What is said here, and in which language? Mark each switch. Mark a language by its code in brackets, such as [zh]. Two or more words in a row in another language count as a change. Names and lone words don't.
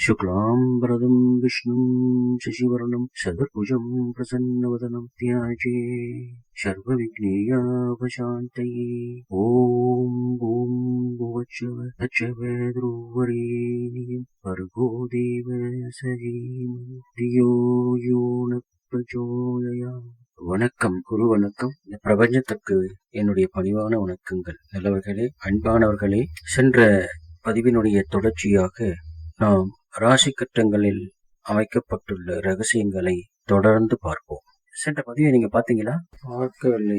[sa] शुक्लाम्बरदं विष्णुं शशिवर्णं चतुर्भुजं प्रसन्नवदनं ध्याये सर्वविघ्नोपशान्तये। ॐ ॐ भुवस्सुः तच्चवेद्रुवरेण्यं भर्गो देवस्य धीमहि धियो यो न प्रचोदयात्. [ta] வணக்கம், குரு வணக்கம். இந்த பிரபஞ்சத்துக்கு என்னுடைய பணிவான வணக்கங்கள். நல்லவர்களே, அன்பானவர்களே, சென்ற பதிவினுடைய தொடர்ச்சியாக நாம் ராசி கட்டங்களில் அமைக்கப்பட்டுள்ள ரகசியங்களை தொடர்ந்து பார்ப்போம். சென்ற பதிவை நீங்க பாத்தீங்களா? பார்க்கவில்லை.